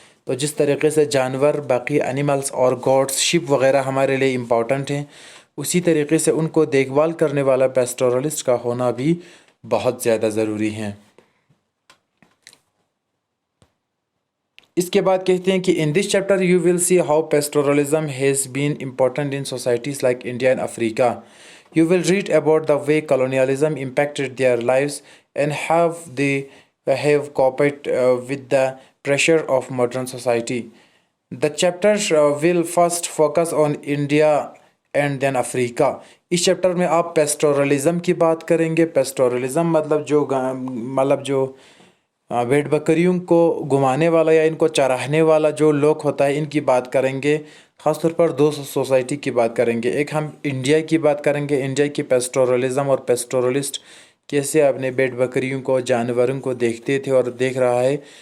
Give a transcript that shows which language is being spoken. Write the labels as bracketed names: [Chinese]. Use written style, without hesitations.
[Hindi] तो जिस तरीके से जानवर, बाकी एनिमल्स और गॉड्स, शिप वगैरह हमारे लिए इम्पॉर्टेंट हैं, उसी तरीके से उनको देखभाल करने वाला पेस्टोरलिस्ट का होना भी बहुत ज़्यादा ज़रूरी है। इसके बाद कहते हैं कि [English] In this chapter you will see how pastoralism has been important in societies like India and Africa. You will read about the way colonialism impacted their lives and how they have coped with the pressure of modern society. The chapter will first focus on India and then Africa. [Hindi] इस chapter में आप pastoralism की बात करेंगे। Pastoralism मतलब जो भेड़ बकरियों को घुमाने वाला या इनको चराने वाला जो लोग होता है, इनकी बात करेंगे। ख़ासतौर पर दो सोसाइटी की बात करेंगे। एक हम इंडिया की बात करेंगे, इंडिया की पेस्टोरलिज्म और पेस्टोरलिस्ट कैसे अपने भेड़ बकरियों को, जानवरों को देखते थे और देख रहा है।